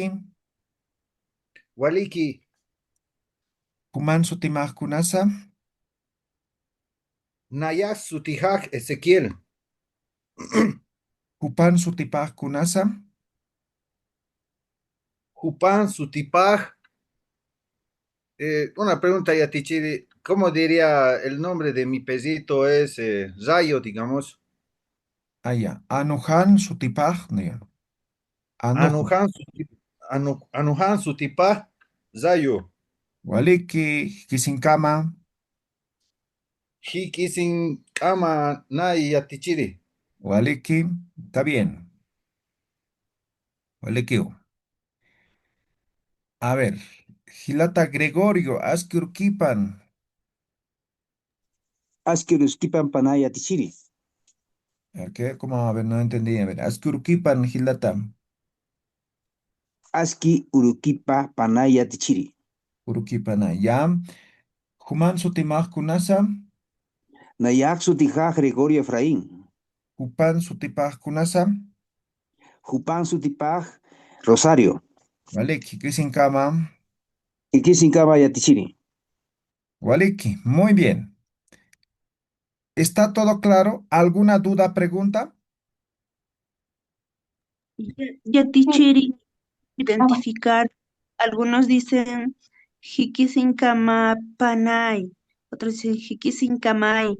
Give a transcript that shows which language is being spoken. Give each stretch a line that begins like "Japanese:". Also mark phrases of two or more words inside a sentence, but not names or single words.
Aymara: Waliki Kuman sutimaqkunasa. Nayaj sutijaj Ezequiel. Kupan sutipaqkunasa. Jupan sutipaj.
Spanish: Una pregunta yatichiri. ¿Cómo diría el nombre de mi pesito? Es Rayo, digamos.
Aymara: Aya. Anuhan sutipaq. Anuhan. Anujan sutipaj Rayo. Waliki hikisinkama. Hikisin kama nay yatichiri. Waliki.
Spanish: Está bien. Waliki. A ver.
Aymara: Hilata Gregorio aski urukipan. Aski Urukipan panay yatichiri.
Spanish: ¿Qué? ¿Cómo? A ver, no entendí. A ver.
Aymara: Aski urukipan hilata. Aski Urukipa panay yatichiri. Urukipana. Ya. Kuman sutimaqkunasa. Nayak sutijaj Gregorio Efraín. Kupan sutipaqkunasa. Jupan sutipaj Rosario. Waliki hikisinkama. Ikisinkama yatichiri. Waliki.
Spanish: Muy bien. ¿Está todo claro? ¿Alguna duda, pregunta? Yatichiri. Identificar. Algunos dicen Panay. Otros dicen Hikisinkamay.